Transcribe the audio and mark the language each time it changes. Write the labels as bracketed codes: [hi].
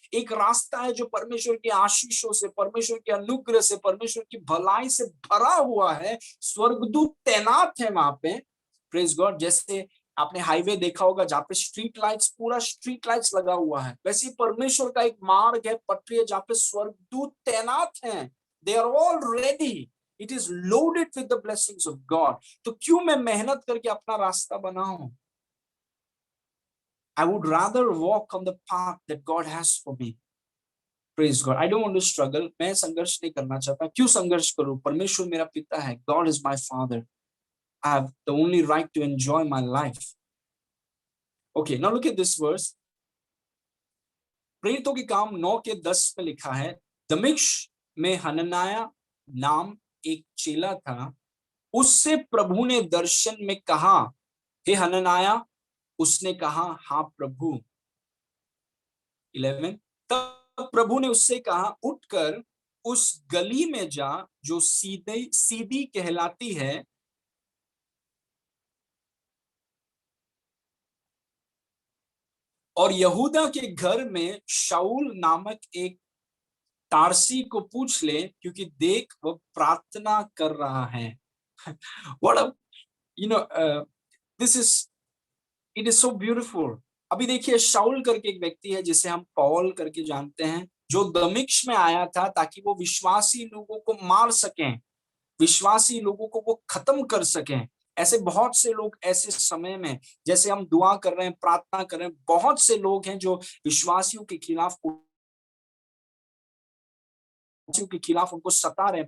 [hi] एक रास्ता है जो परमेश्वर के आशीषों से, परमेश्वर के अनुग्रह से, परमेश्वर की भलाई से भरा हुआ है. स्वर्गदूत तैनात है वहां पे. [en] Praise God. [hi] जैसे आपने हाईवे देखा होगा जहाँ पे स्ट्रीट लाइट्स, पूरा स्ट्रीट लाइट्स लगा हुआ है, वैसे ही परमेश्वर का एक मार्ग है, पटरी है, जहाँ पे स्वर्गदूत तैनात हैं. [en] They are all ready. It is loaded with the blessings of God. [hi] तो क्यों मैं मेहनत करके अपना रास्ता बनाऊं? [en] I would rather walk on the path that God has for me. Praise God. I don't want to struggle. [hi] मैं संघर्ष नहीं करना चाहता. क्यों संघर्ष करूं? परमेश्वर मेरा पिता है. [en] God is my father. I have the only right to enjoy my life. Okay, now look at this verse. [hi] प्रेरितों के काम 9:10 में लिखा है, दमिश्क में हनन्याह नाम एक चेला था. उससे प्रभु ने दर्शन में कहा, हे हनन्याह. उसने कहा, हाँ प्रभु. 11. तब प्रभु ने उससे कहा, उठकर उस गली में जा जो सीधी कहलाती है, और यहूदा के घर में शाऊल नामक एक तारसी को पूछ ले, क्योंकि देख वह प्रार्थना कर रहा है. [en] What a, you know, this is, it is so beautiful. [hi] अभी देखिए, शाऊल करके एक व्यक्ति है जिसे हम पौल करके जानते हैं, जो दमिश्क में आया था ताकि वो विश्वासी लोगों को मार सकें, विश्वासी लोगों को वो खत्म कर सकें. ऐसे बहुत से लोग ऐसे समय में, जैसे हम दुआ कर रहे हैं, प्रार्थना कर रहे हैं, बहुत से लोग हैं जो विश्वासियों के खिलाफ उनको सता रहे हैं.